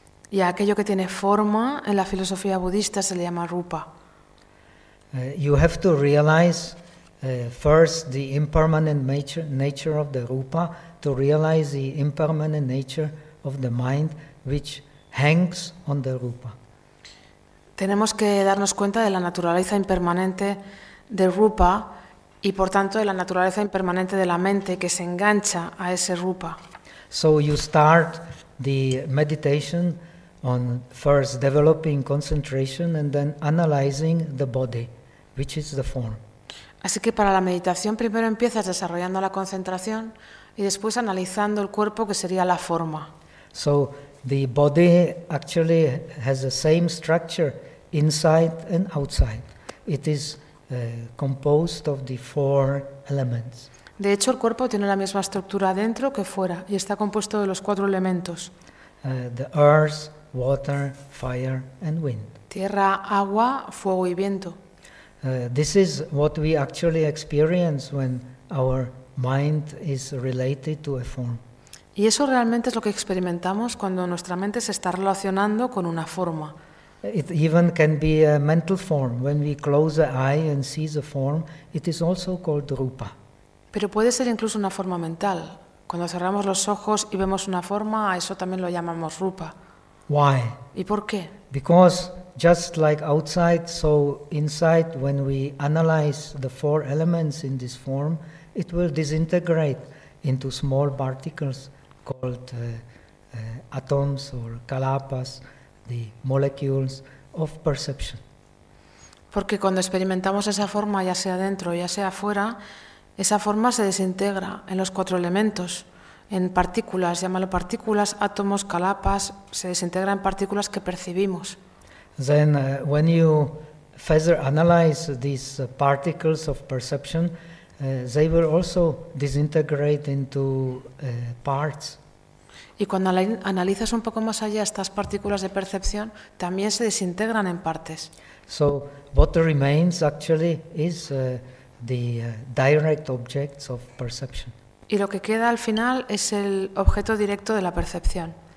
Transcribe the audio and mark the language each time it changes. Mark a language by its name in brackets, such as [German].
[Spanish] Y aquello que tiene forma en la filosofía budista se le llama rupa. [English] You have to realize first the impermanent nature of the rupa to realize the impermanent nature of the mind which hangs on the rupa. [Spanish] Tenemos que darnos cuenta de la naturaleza impermanente de Rupa y, por tanto, de la naturaleza impermanente de la mente que se engancha a ese Rupa. [English] So you start the meditation on first developing concentration and then analyzing the body, which is the form. [Spanish] Así que para la meditación primero empiezas desarrollando la concentración y después analizando el cuerpo, que sería la forma. [English] So the body actually has the same structure inside and outside. It is composed of the four elements. [Spanish] De hecho, el cuerpo tiene la misma estructura dentro que fuera y está compuesto de los cuatro elementos. [English] The earth, water, fire and wind. [Spanish] Tierra, agua, fuego y viento. [English] This is what we actually experience when our mind is related to a form. [Spanish] Y eso realmente es lo que experimentamos cuando nuestra mente se está relacionando con una forma. [English] It even can be a mental form. When we close the eye and see the form, it is also called rupa. [Spanish] Pero puede ser incluso una forma mental. Cuando cerramos los ojos y vemos una forma, a eso también lo llamamos rupa. [English] Why? [Spanish] ¿Y por qué? [English] Because just like outside, so inside, when we analyze the four elements in this form, it will disintegrate into small particles called atoms or kalapas, the molecules of perception. [Spanish] Porque cuando experimentamos esa forma, ya sea dentro o ya sea fuera, esa forma se desintegra en los cuatro elementos, en partículas, llámalo partículas, átomos, kalapas, se desintegra en partículas que percibimos. [English] Then when you further analyze these particles of perception, they will also disintegrate into parts. [Spanish] Y cuando analizas un poco más allá estas partículas de percepción, también se desintegran en partes. [English] So what remains actually is the direct objects of perception. [Spanish] Y lo que queda al final es el objeto directo de la percepción.